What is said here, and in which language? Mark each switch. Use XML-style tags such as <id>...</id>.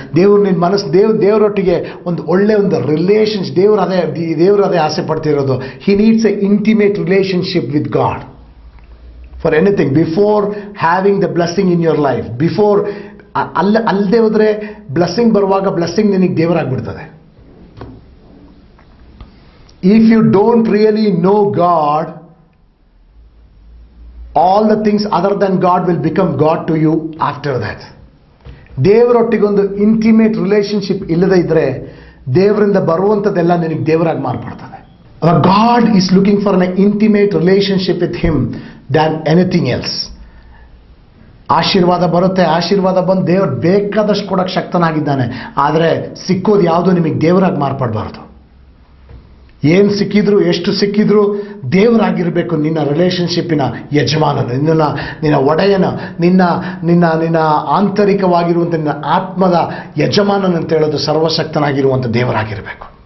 <kn>ದೇವರು ನಿನ್ನ ಮನಸ್ಸು ದೇವರೊಟ್ಟಿಗೆ ಒಂದು ಒಳ್ಳೆಯ ಒಂದು ರಿಲೇಷನ್ಶಿಪ್, ದೇವರು ಅದೇ ಆಸೆ ಪಡ್ತಿರೋದು.</kn> <en>He needs a intimate relationship with God for anything before having the blessing in your life.</en> <kn>Before ಅಲ್ಲದೆ ಹೋದರೆ ಬ್ಲೆಸ್ಸಿಂಗ್ ಬರುವಾಗ ಬ್ಲೆಸ್ಸಿಂಗ್ ನಿನಗೆ ದೇವರಾಗ್ಬಿಡ್ತದೆ.</kn> <en>If you don't really know God, all the things other than God will become God to you after that.</en> <kn>ದೇವರೊಟ್ಟಿಗೊಂದು intimate relationship ಇಲ್ಲದೇ ಇದ್ದರೆ ದೇವರಿಂದ ಬರುವಂಥದ್ದೆಲ್ಲ ನಿನಗೆ ದೇವರಾಗಿ ಮಾರ್ಪಡ್ತದೆ.</kn> <en>God is looking for an intimate relationship with Him than anything else.</en> <kn>ಆಶೀರ್ವಾದ ಬರುತ್ತೆ, ಆಶೀರ್ವಾದ ಬಂದು ದೇವರು ಬೇಕಾದಷ್ಟು ಕೊಡೋಕ್ಕೆ ಶಕ್ತನಾಗಿದ್ದಾನೆ. ಆದರೆ ಸಿಕ್ಕೋದು ಯಾವುದೋ ನಿಮಗೆ ದೇವರಾಗಿ ಮಾರ್ಪಡಬಾರ್ದು. ಏನು ಸಿಕ್ಕಿದ್ರು, ಎಷ್ಟು ಸಿಕ್ಕಿದ್ರು ದೇವರಾಗಿರಬೇಕು. ನಿನ್ನ ರಿಲೇಷನ್ಶಿಪ್ಪಿನ ಯಜಮಾನನ, ನಿನ್ನ ಒಡೆಯನ, ನಿನ್ನ ಆಂತರಿಕವಾಗಿರುವಂಥ ನಿನ್ನ ಆತ್ಮದ ಯಜಮಾನನಂತ ಹೇಳೋದು ಸರ್ವಶಕ್ತನಾಗಿರುವಂಥ ದೇವರಾಗಿರಬೇಕು.</kn>